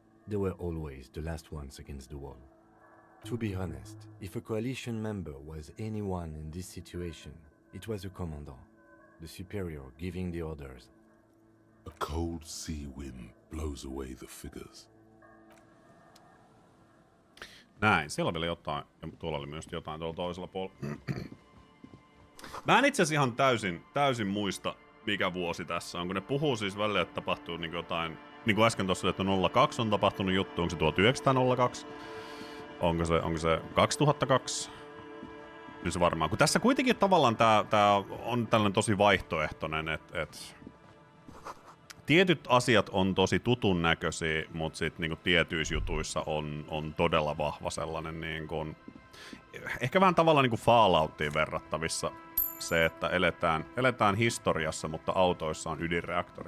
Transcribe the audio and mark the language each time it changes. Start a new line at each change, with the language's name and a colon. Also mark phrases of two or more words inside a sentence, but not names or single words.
English: They were always the last ones against the wall. To be honest, if a coalition member was anyone in this situation, it was a commandant, the superior giving the orders. A cold sea wind blows away the figures.
Finnish: Näin, siellä on vielä jotain, ja tuolla oli myös jotain tuolla toisella puolella. Mä en itse asiassa ihan täysin muista, mikä vuosi tässä on, kun ne puhuu siis välillä, että tapahtuu niin jotain, niin kuin äsken tuossa, että 02 on tapahtunut juttu, onko se 1902, onko se 2002, niin se varmaan, kun tässä kuitenkin tavallaan tää on tällainen tosi vaihtoehtoinen, että tietyt asiat on tosi tutun näköisiä, mutta sitten niinku tietyissä jutuissa on todella vahva sellainen, niinku, ehkä vähän tavallaan niinku Falloutiin verrattavissa se, että eletään historiassa, mutta autoissa on ydinreaktorit.